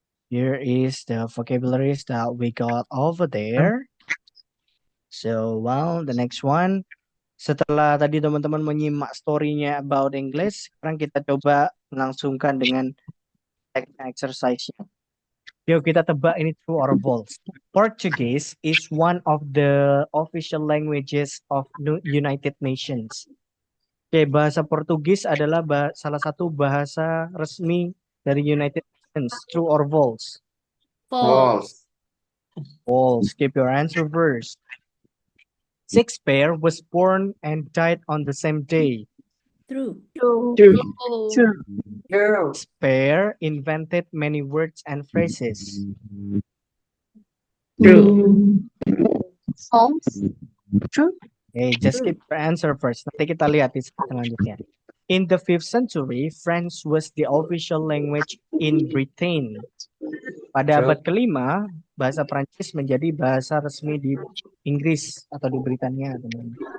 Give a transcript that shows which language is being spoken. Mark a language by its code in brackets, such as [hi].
[en] Here is the vocabularies that we got over there. So, well, the next one. [id] Setelah tadi teman-teman menyimak story-nya [en] about English, [id] sekarang kita coba melangsungkan dengan exercise-nya. Yuk kita tebak ini [en] true or false. Portuguese is one of the official languages of United Nations. [id] Oke, bahasa Portugis adalah salah satu bahasa resmi dari United Nations. [en] True or false? false. False. Keep your answer first. Shakespeare was born and died on the same day. True. True. Shakespeare invented many words and phrases. False. Okay, just keep your answer first. [id] Nanti kita lihat di selanjutnya. [en] In the 5th century, French was the official language in Britain. [id] Pada abad kelima, bahasa Prancis menjadi bahasa resmi di Inggris atau di Britania, teman-teman.